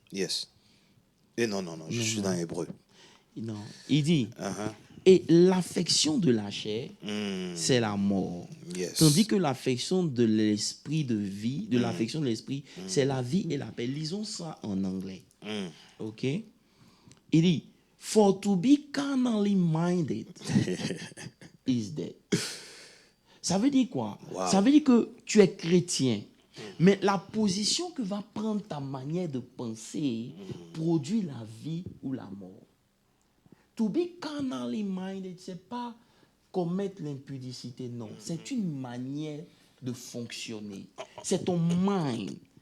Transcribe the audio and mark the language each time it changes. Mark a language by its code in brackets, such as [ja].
[en] Yes. [fr] Et non, je suis dans Hébreu. Non, il dit, Et l'affection de la chair, c'est la mort. [en] Yes. [fr] Tandis que l'affection de l'esprit de vie, de l'affection de l'esprit, c'est la vie et la paix. Lisons ça en anglais. OK? Il dit, [en] for to be carnally minded is dead. [fr] Ça veut dire quoi? [en] Wow. [fr] Ça veut dire que tu es chrétien. Mais la position que va prendre ta manière de penser produit la vie ou la mort. [en] To be carnally minded, [fr] ce n'est pas commettre l'impudicité, non. C'est une manière de fonctionner. C'est ton mind.